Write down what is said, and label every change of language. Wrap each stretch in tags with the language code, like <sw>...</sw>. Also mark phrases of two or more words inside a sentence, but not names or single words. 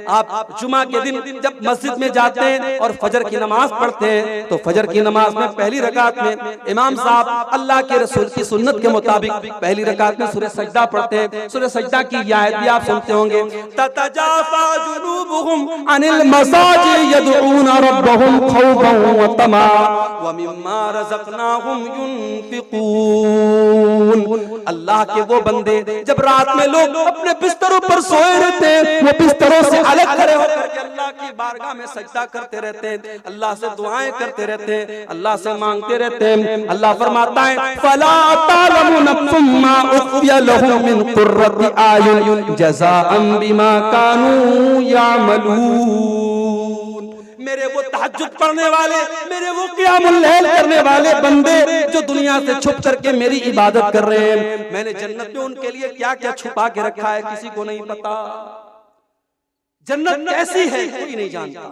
<hi>आप जुमा के दिन जब मस्जिद में जाते हैं और फजर की नमाज पढ़ते हैं, तो फजर की नमाज में पहली रकात में इमाम साहब अल्लाह के रसूल की सुन्नत के मुताबिक पहली रकात में सूरह सजदा पढ़ते हैं। सूरह सजदा की आयत भी आप सुनते होंगे,</hi> <ar>تتجافى جنوبهم عن المساجد يدعون ربهم خوفا وطمعا ومما رزقناهم ينفقون.</ar> <hi>अल्लाह के वो बंदे जब रात में लोग अपने बिस्तरों पर सोए रहते हैं, वो बिस्तरों से अलग खड़े होकर के अल्लाह की बारगाह में सजदा करते रहते हैं, अल्लाह से दुआएं करते रहते हैं, अल्लाह से मांगते रहते हैं। अल्लाह फरमाता है</hi> <ar>فلا تعلم نفس ما أخفي لهم من قرة أعين جزاء بما كانوا يعملون.</ar> <hi>मेरे वो तहज्जुद पढ़ने वाले, मेरे वो क़ियामुल लैल करने वाले बंदे जो दुनिया से छुप करके मेरी इबादत कर रहे हैं, मैंने जन्नत में उनके लिए क्या क्या छुपा के रखा है किसी को नहीं पता। जन्नत कैसी है कोई नहीं जानता।</hi>